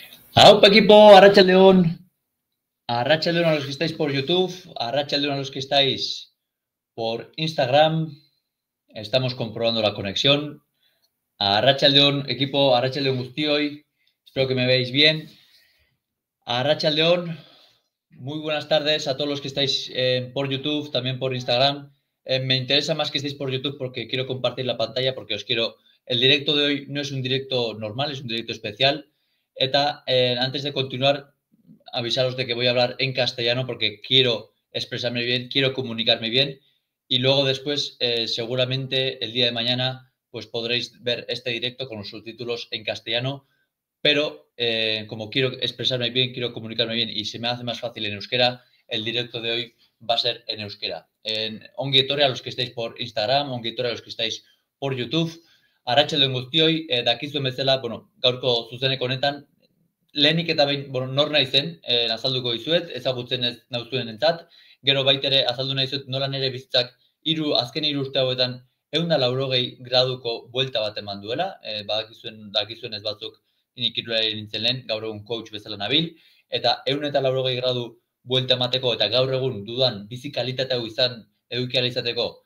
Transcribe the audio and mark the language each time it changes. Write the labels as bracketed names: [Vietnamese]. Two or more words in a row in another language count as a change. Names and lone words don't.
[Basque] Aupa equipo, Arratsaldeon. [Spanish] Arratsaldeon a los que estáis por YouTube, Arratsaldeon a los que estáis por Instagram. Estamos comprobando la conexión. [Basque] Arratsaldeon equipo, Arratsaldeon guztioi. [Spanish] Espero que me veáis bien. Arratsaldeon, muy buenas tardes a todos los que estáis por YouTube, también por Instagram. Me interesa más que estéis por YouTube porque quiero compartir la pantalla, porque os quiero... El directo de hoy no es un directo normal, es un directo especial. Eta, antes de continuar, avisaros de que voy a hablar en castellano porque quiero expresarme bien, quiero comunicarme bien y luego después, seguramente el día de mañana, pues podréis ver este directo con los subtítulos en castellano, pero como quiero expresarme bien, quiero comunicarme bien y se me hace más fácil en euskera, el directo de hoy va a ser en euskera. [Basque] Ongi etorri [Spanish] a los que estáis por Instagram, [Basque] ongi etorri [Spanish] a los que estáis por YouTube. [Basque] Arratsaldeon guztioi, dakizuen bezala, gaurko zuzeneko honetan, lehenik eta behin, nor naizen, azalduko dizuet, ezagutzen ez nauzuenentzat, gero baita ere azaldu nahi dizuet nola nire bizitzak azken 3 urte hauetan 180 graduko buelta bat eman duela, dakizuen ez batzuk nik kirolari nintzen lehen, gaur egun coach bezala nabil, eta 180 gradu buelta emateko eta gaur egun dudan bizi kalitatea eduki ahal izateko,